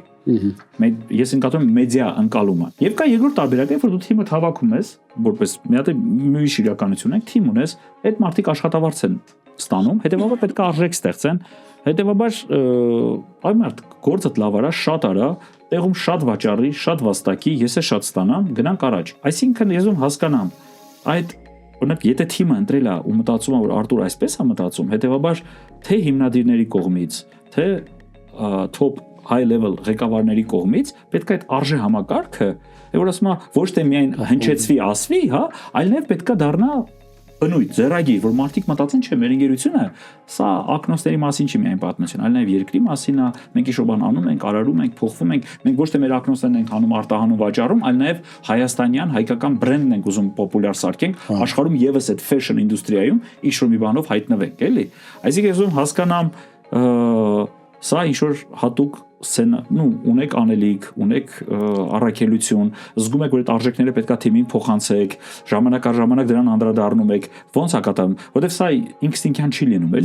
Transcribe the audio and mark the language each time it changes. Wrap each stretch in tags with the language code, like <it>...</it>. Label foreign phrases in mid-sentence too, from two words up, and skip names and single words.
<hy>Ես նկատում եմ մեդիա ընկալումը։ Եվ կա երկրորդ տարբերակը, որ դու թիմը հավաքում ես, որպես մի հատ ուրիշ իրականություն է, թիմ ունես, այդ մարդիկ աշխատավարձ են ստանում, հետեւաբար պետք է արժեք ստեղծեն, հետեւաբար այ մարդ գործը լավ արա, շատ արա, տեղում շատ վաճառի, շատ վաստակի, ես է շատ ստանամ, գնանք առաջ։ Այսինքն ես ում հասկանամ, այդ օրինակ եթե թիմը ընտրել է ու մտածում է որ Արտուր այսպես է մտածում, հետեւաբար թե հիմնադիրների կողմից, թե</hy> <en>top high level</en> <hy>ղեկավարների կողմից պետք է այդ արժե համակարգը, որ ասում է ոչ թե միայն հնչեցվի, ասվի, հա, այլ նաև պետք է դառնա բնույթ, ձեռագիր, որ մարդիկ մտածեն, չէ, մեր ընկերությունը սա ակնոցների մասին չի միայն պատմություն, այլ նաև երկրի մասին է, մենք ինչ-որ բան անում ենք, արարում ենք, փոխվում ենք, մենք ոչ թե մեր ակնոցներն ենք անում, արտահանում, վաճառում, այլ նաև հայաստանյան, հայկական բրենդն ենք ուզում պոպուլյար սարքենք, աշխարհում եւս այդ fashion ինդուստրիայում ինչ-որ մի բանով հայտնվենք, էլի։ Այսինքն ես ուզում հասկանամ սա ինչ-որ հատուկ ունեք անելիք, ունեք առաքելություն, զգում եք որ այդ արժեքները պետքա թիմին փոխանցեք, ժամանակ առ ժամանակ դրան անդրադառնում եք, ոնց է կատարվում, որովհետև սա ինստինկտիվ չի լինում, էլի։</hy>